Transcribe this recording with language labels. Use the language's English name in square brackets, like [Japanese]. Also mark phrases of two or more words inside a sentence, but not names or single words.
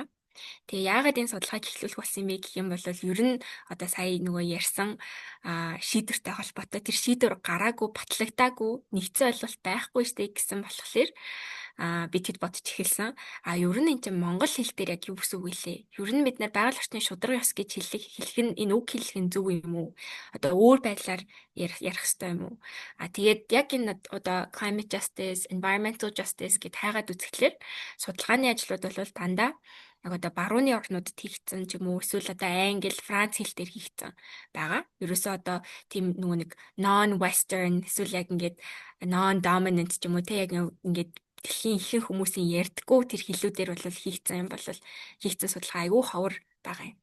[Mongolian] Тэгээ яагаад энэ судалгааг эхлүүлэх болсон юм бэ гэх юм бол ер нь одоо сая нөгөө ярьсан шийдвэртэй холбоотой тэр шийдвэр гараагүй, батлагдаагүй, нэгцэн ойлголт байхгүй штэ гэсэн болохоор бид хэд бодож эхэлсэн. Ер нь энэ чинь монгол хэл дээр яг юу гэсэн үг вэ? Ер нь бид нар байгаль орчны шударга ёс гэж хэлэх нь энэ үг хэлэх нь зөв юм уу? Одоо өөр байдлаар ярих ёстой юм уу? Тэгээд яг энэ одоо [English] climate justice, environmental justice [Mongolian] гэд хайгаад үзэхлээр судалгааны ажлууд бол дандаа яг одоо барууны орнуудад хийгдсэн ч юм уу эсвэл одоо англи, франц хэл дээр хийгдсэн байгаа. Ерөөсөө одоо тийм нөгөө нэг non-western эсвэл яг ингээд non-dominant ч юм уу те яг ингээд дэлхийн ихэнх хүмүүсийн ярьдаггүй тэр хэллүүдээр бол хийгдсэн юм бол хийгдсэн судалгаа айгүй ховор байгаа юм.